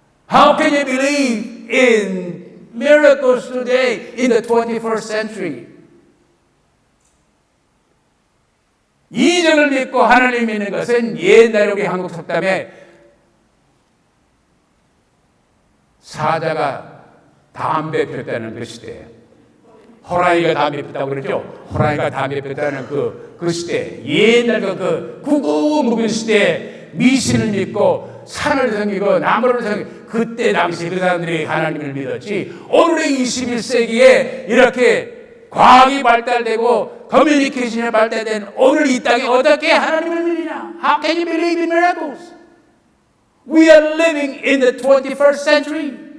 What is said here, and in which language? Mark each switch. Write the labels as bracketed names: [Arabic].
[English] How can you believe in miracles today in the 21st century? [Korean] 이적을 믿고 하나님 믿는 것은 옛날에 우리 한국 속담에 사자가 담배 폈다는 그 시대, 호랑이가 담배 폈다고 그러죠. 호랑이가 담배 폈다는 그 시대, 옛날 그 구구 묵은 시대에 미신을 믿고 산을 섬기고 나무를 섬기고 그때 당시 그 사람들이 하나님을 믿었지. 오늘의 21세기에 이렇게 과학이 발달되고 커뮤니케이션이 발달된 오늘 이 땅에 어떻게 하나님을 믿느냐? [English] How can you believe in miracles? We are living in the 21st century.